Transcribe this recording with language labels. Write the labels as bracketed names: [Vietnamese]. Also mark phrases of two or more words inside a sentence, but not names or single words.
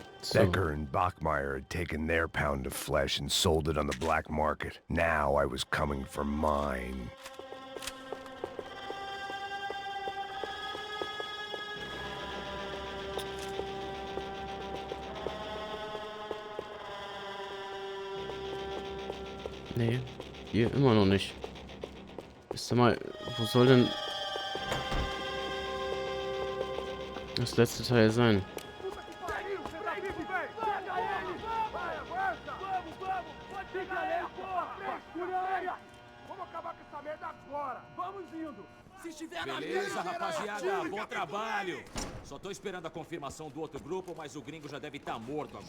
[English] Becker and Bachmeyer had taken their pound of flesh and sold it on the black market. Now I was coming for mine. [German] Nee, hier immer noch nicht. Ist mal, wo soll denn das letzte Teil sein? [Portuguese] Beleza, rapaziada, bom trabalho. Só tô esperando a confirmação do outro grupo, mas o gringo já deve estar morto agora.